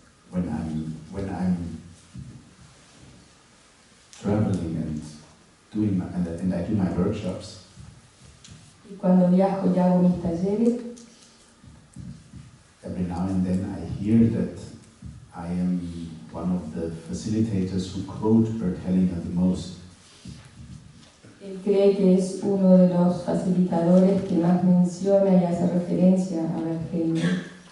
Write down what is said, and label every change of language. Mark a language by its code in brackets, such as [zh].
[en] When I'm traveling and doing and I do my workshops, [es] Y cuando viajo y hago mis talleres, [en] every now and then I hear that I am one of the facilitators who quote Bert Hellinger the most. [es] él cree que es uno de los facilitadores que más menciona y hace referencia a Bert Hellinger.